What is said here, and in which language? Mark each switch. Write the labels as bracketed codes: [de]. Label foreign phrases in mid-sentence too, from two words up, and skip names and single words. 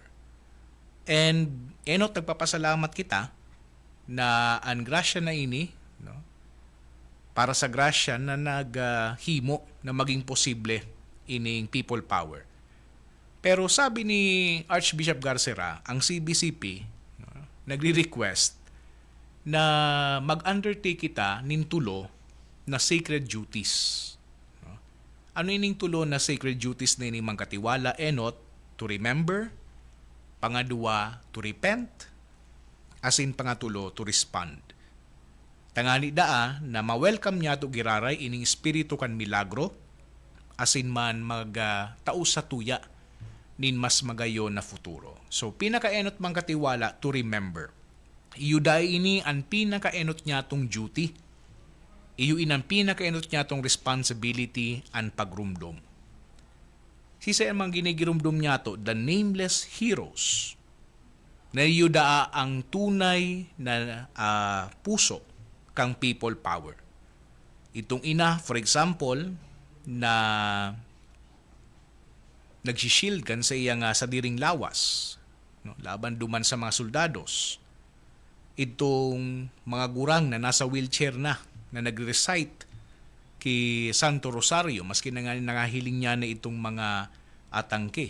[bik] And enot nagpapasalamat kita na ang grasya na ini, no, para sa grasya na naghimo na maging posible ining People Power. Pero sabi ni Archbishop Garcera, ang CBCP, no, nagre-request na mag-undertake kita nin tulo na [en] sacred duties. [bik] No? Ano ining tulo na [en] sacred duties [bik] na ining mangkatiwala? Enot, [en] to remember, [bik] pangadua, [en] to repent, [bik] asin pangatulo, [en] to respond. [bik] Tangani daa na ma-welcome niya to giraray ining espiritu kan milagro, asin man tao sa tuya nin mas magayo na futuro. So pinakaenot mang katiwala, [en] to remember. [bik] Iyo dai ini ang pinakaenot niya tong duty. Iyo inang pinakaenot niya tong responsibility ang pagrumdom. Sisa mang ginigirumdum niya to, [en] the nameless heroes, [bik] na iyo daa ang tunay na puso kang people power. Itong ina, [en] for example, [bik] na nagsishield kan sa iyang sadiring lawas, no, laban duman sa mga soldados. Itong mga gurang na nasa wheelchair na nagre-recite ki Santo Rosario, maski na nga nangahiling niya na itong mga atangke.